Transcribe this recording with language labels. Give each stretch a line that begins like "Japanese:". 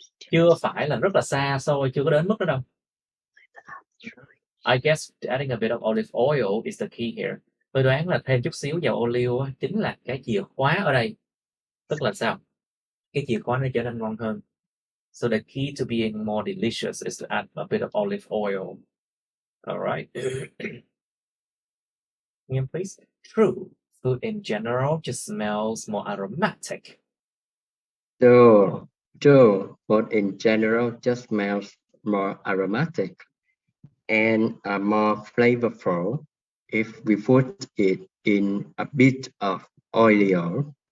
Vietnamese: Chưa phải là rất là xa xôi, chưa có đến mức đó đâu.
English: I guess adding a bit of olive oil is the key here.
Vietnamese: Tôi đoán là thêm chút xíu dầu ô liu chính là cái chìa khóa ở đây. Tức là sao? Cái chìa khóa nó trở nên ngon hơn.
English: So the key to being more delicious is to add a bit of olive oil. All right. Nghiêm, please. True. food in general just smells more aromatic. True, food in general just smells more aromatic and are more flavorful if we put it in a bit of olive